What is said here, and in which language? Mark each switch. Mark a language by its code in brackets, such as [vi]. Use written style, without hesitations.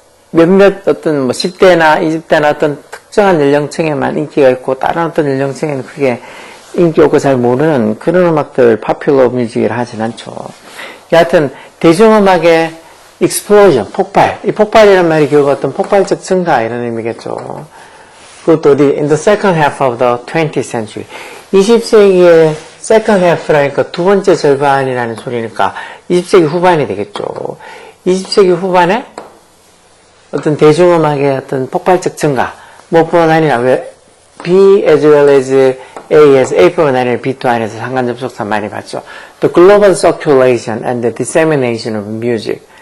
[ko] 몇몇 어떤 10대나 20대나 어떤 특정한 연령층에만 인기가 있고 다른 어떤 연령층에는 크게 인기 없고 잘 모르는 그런 음악들 Popular Music이라 하진 않죠. 여하튼 대중음악의 explosion, 폭발. 이 폭발이라는 말이 결국 어떤 폭발적 증가 이런 의미겠죠. 그것도 [en] in the second half of the 20th century. [ko] 20세기의 second half라니까 두 번째 절반이라는 소리니까 20세기 후반이 되겠죠. 20세기 후반에 어떤 대중음악의 어떤 폭발적 증가. 무엇뿐만 아니라 B as well as A as A뿐만 아니라 B 또 안에서 상관접속사 많이 봤죠. [en] The global circulation and the dissemination of music.